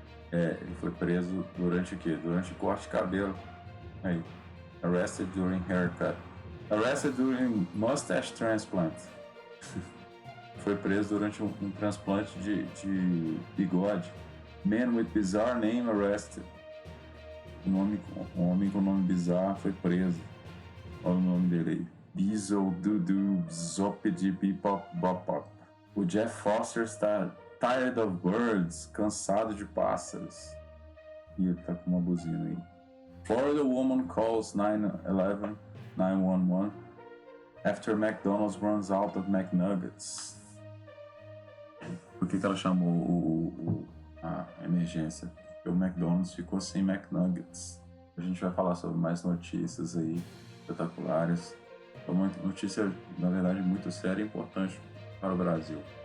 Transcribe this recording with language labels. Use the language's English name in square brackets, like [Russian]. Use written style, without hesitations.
[Portuguese] Ele foi preso durante o quê? Durante o corte de cabelo. [English] Aí, arrested during haircut. Arrested during mustache transplant. [Portuguese] Foi preso durante um transplante de bigode. [English] Man with bizarre name arrested. [Portuguese] Um homem com nome bizarro foi preso. Olha o nome dele aí. Bizzle Dudu Zopid Bebop Bopop. O Jeff Foster está [English] tired of birds, [Portuguese] cansado de pássaros. E ele tá com uma buzina aí. [English] Florida woman calls 911 after McDonald's runs out of McNuggets. [Portuguese] Por que ela chamou a emergência? Porque o McDonald's ficou sem McNuggets. A gente vai falar sobre mais notícias aí espetaculares. É uma notícia, na verdade, muito séria e importante para o Brasil.